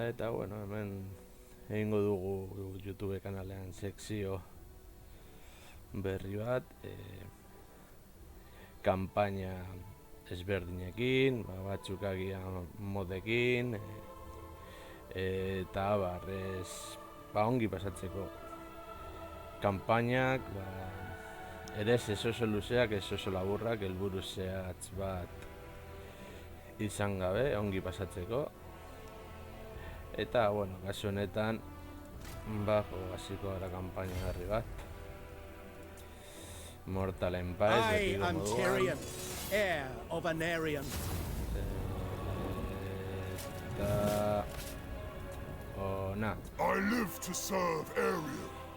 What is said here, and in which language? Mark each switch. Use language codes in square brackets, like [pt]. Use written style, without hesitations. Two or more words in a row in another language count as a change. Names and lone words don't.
[eu] Eta bueno, hemen egingo dugu YouTube kanalean sekzio berri bat, kanpaina ezberdinekin, batzuk agian modekin, eta ongi pasatzeko kanpainak, ere ez oso luzeak, ez oso laburrak, helburu zehatz bat izan gabe, ongi pasatzeko. Eta, bueno, kasu honetan, hasiko gara kanpaina berri bat. Mortal Empire, [en] I am Tyrion, heir of Anarion. I live to serve Ariel.